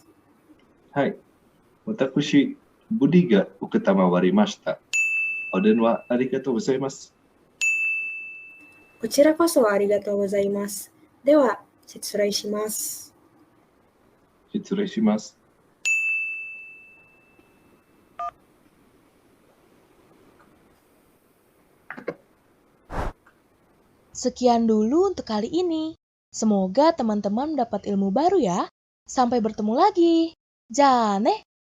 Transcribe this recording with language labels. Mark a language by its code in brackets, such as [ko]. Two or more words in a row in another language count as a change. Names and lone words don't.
[ja] はい。私、ブディが承りました。お電話ありがとうございます。こちらこそありがとうございます。では、失礼します。失礼します。 [id] Sekian dulu untuk kali ini. Semoga teman-teman mendapat ilmu baru ya. Sampai bertemu lagi. Jane!